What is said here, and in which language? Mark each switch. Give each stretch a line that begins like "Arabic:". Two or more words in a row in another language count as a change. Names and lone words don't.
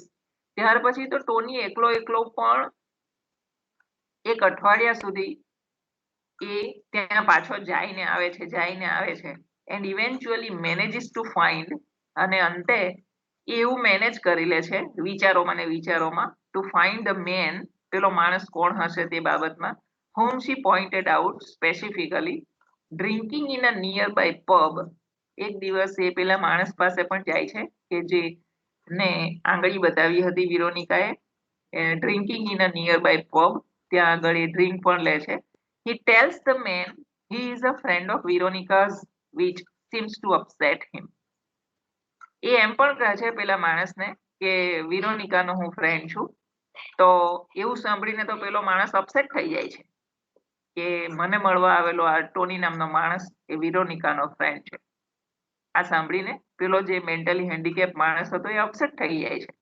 Gujarati: ત્યાર પછી તો ટોની એકલો પણ એક અઠવાડિયા સુધી એ ત્યાં પાછો જઈને આવે છે.
English: and eventually manages to find.
Gujarati: અને અંતે એવું મેનેજ કરી લે છે વિચારોમાં
English: to find the man,
Gujarati: પેલો માણસ કોણ હશે તે બાબતમાં,
English: whom she pointed out specifically drinking in a nearby pub.
Gujarati: એક દિવસ એ પેલા માણસ પાસે પણ જાય છે કે જે ને આંગળી બતાવી હતી વિરોનિકાએ,
English: drinking in a nearby pub.
Gujarati: ત્યાં આગળ એ ડ્રિંક પણ લે છે.
English: he tells the man he is a friend of Veronica's, which seems to upset him.
Gujarati: એ એમ પણ કહે છે પેલા માણસને કે વિરોનિકાનો હું ફ્રેન્ડ છું. તો એવું સાંભળીને તો પેલો માણસ અપસેટ થઈ જાય છે કે મને મળવા આવેલો આ ટોની નામનો માણસ એ વિરોનિકાનો ફ્રેન્ડ છે. આ સાંભળીને પેલો જે મેન્ટલી હેન્ડીકેપ માણસ હતો એ અપસેટ થઈ જાય છે.